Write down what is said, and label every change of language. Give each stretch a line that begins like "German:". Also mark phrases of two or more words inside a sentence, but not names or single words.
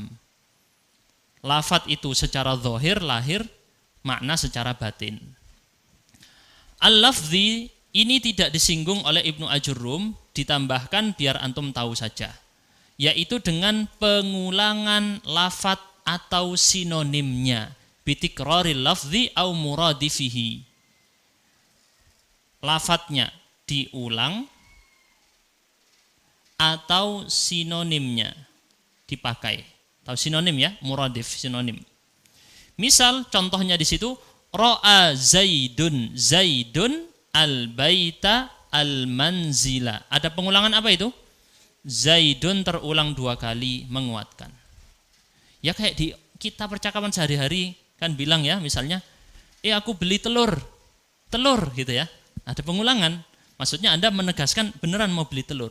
Indonesian: Lafat itu secara zahir, lahir, makna secara batin. Al-lafzi ini tidak disinggung oleh Ibnu Ajurrum, ditambahkan biar antum tahu saja. Yaitu dengan pengulangan lafat atau sinonimnya.
Arabic: Bitikraril lafzi au muradifihi.
Indonesian: Lafatnya diulang atau sinonimnya dipakai. Tahu sinonim ya, muradif sinonim. Misal contohnya di situ
Arabic: ra'a Zaidun. Zaidun al-baita al-manzila.
Indonesian: Ada pengulangan apa itu? Zaidun terulang 2 kali menguatkan. Ya kayak di kita percakapan sehari-hari kan bilang ya misalnya, aku beli telur gitu ya. Ada pengulangan, maksudnya Anda menegaskan beneran mau beli telur.